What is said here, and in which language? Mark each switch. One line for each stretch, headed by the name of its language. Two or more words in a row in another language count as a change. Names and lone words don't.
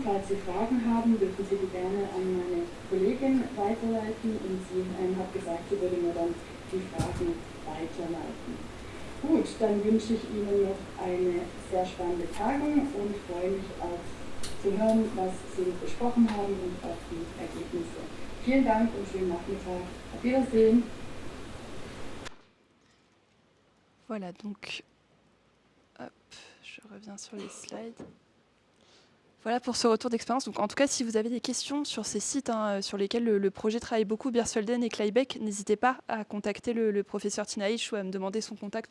German: Falls Sie Fragen haben, dürfen Sie die gerne an meine Kollegin weiterleiten und sie hat gesagt, sie würde mir dann die Fragen weiterleiten. Gut, dann wünsche ich Ihnen noch eine sehr spannende Tagung und freue mich auf zu hören, was Sie besprochen haben und auf die Ergebnisse. Vielen Dank und schönen Nachmittag. Auf Wiedersehen.
French: Voilà, donc, hop, je reviens sur les slides. Voilà pour ce retour d'expérience. Donc, en tout cas, si vous avez des questions sur ces sites sur lesquels le projet travaille beaucoup, Bersfelden et Kleibeck, n'hésitez pas à contacter le professeur Tinaïch ou à me demander son contact.